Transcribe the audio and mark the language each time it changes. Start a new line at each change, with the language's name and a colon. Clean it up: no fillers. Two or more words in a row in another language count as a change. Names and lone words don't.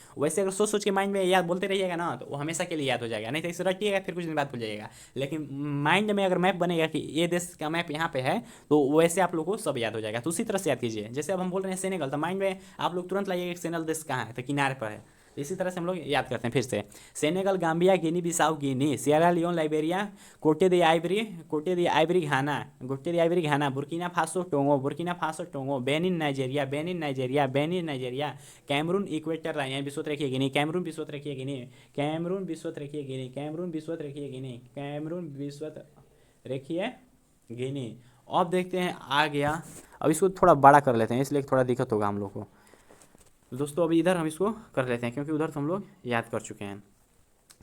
Hindi: वैसे अगर सोच सोच के माइंड में याद बोलते रहिएगा ना, तो वो हमेशा के लिए याद हो जाएगा, नहीं तो इसे रटिएगा फिर कुछ दिन बाद भूल जाएगा। लेकिन माइंड में अगर मैप बनेगा कि ये देश का मैप यहाँ पे है, तो वैसे आप लोग को सब याद हो जाएगा। तो उसी तरह से याद कीजिए। जैसे अब हम बोल रहे हैं सेनेगल, तो माइंड में आप लोग तुरंत लाइएगा कि सेनेगल देश कहाँ है, तो किनारे पर है। इसी तरह से हम लोग याद करते हैं फिर से, सेनेगल गाम्बिया, गिनी बिसाऊ गिनी, सिएरा लियोन लाइबेरिया, कोटे दी आइबरी, कोटे दी आइबरी घाना, कोटे दी आइबरी घाना, बुर्किना फासो टोंगो, बुर्किना फासो टोंगो, बेनिन नाइजेरिया, बेनिन नाइजेरिया, बेनिन नाइजेरिया, कैमरून
English: equator line
Hindi: यानी विषुवत रेखीय गिनी, कैमरून विषुवत रेखीय गिनी, कैमरून विषुवत रेखीय गिनी, कैमरून विषुवत रेखीय गिनी, कैमरून विषुवत रेखीय गिनी। अब देखते हैं आ गया, अब इसको थोड़ा बड़ा कर लेते हैं, इसलिए थोड़ा दिक्कत होगा हम लोग को। तो दोस्तों अभी इधर हम इसको कर लेते हैं, क्योंकि उधर तो हम लोग याद कर चुके हैं।